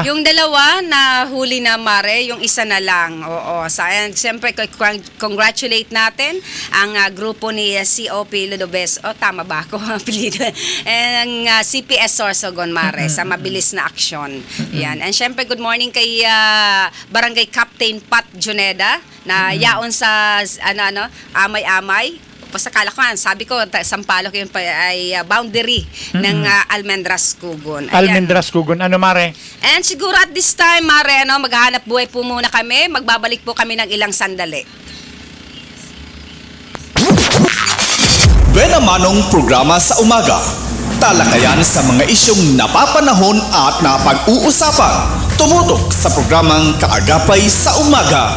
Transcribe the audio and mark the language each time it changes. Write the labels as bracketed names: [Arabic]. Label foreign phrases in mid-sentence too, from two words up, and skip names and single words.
[Filipino] Yung dalawa na huli na, Mare, yung isa na lang. Oo. Siyempre, congratulate natin ang grupo ni COP Ludobes. Tama ba ako? Ang CPS Sorsogon, Mare, sa mabilis na aksyon. Yan. And siyempre, [English] good morning [Filipino] kay Barangay Captain Pat Juneda na yaon sa amay-amay. Pasakala ko, sabi ko, Sampaloc yun pa ay boundary ng Almendras Cugon. Almendras Cugon. Mare? [English] And siguro at this time, [Filipino] Mare, maghahanap buhay po muna kami. Magbabalik po kami ng ilang sandali. Bena Manong programa sa umaga. Talakayan sa mga isyong napapanahon at napag-uusapan. Tumutok sa programang Kaagapay sa Umaga.